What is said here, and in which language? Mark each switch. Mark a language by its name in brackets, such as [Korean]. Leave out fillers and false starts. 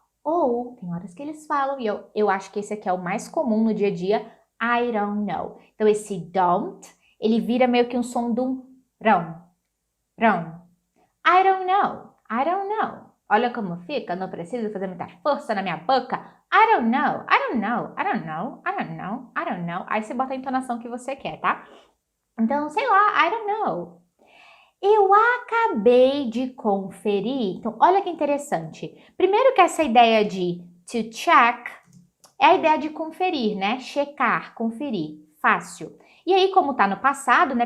[Portuguese] Ou tem horas que eles falam, e eu acho que esse aqui é o mais comum no dia a dia, [English] I don't know. [Portuguese] Então, esse don't, ele vira meio que um som de um rão. Rão. [English] I don't know. I don't know. [Portuguese] Olha como fica, não preciso fazer muita força na minha boca. [English] I don't know, I don't know, I don't know, I don't know, I don't know. [Portuguese] Aí você bota a entonação que você quer, tá? Então, sei lá, [English] I don't know. [Portuguese] Eu acabei de conferir. Então, olha que interessante. Primeiro que essa ideia de to check é a ideia de conferir, né? Checar, conferir. Fácil. E aí, como tá no passado, né?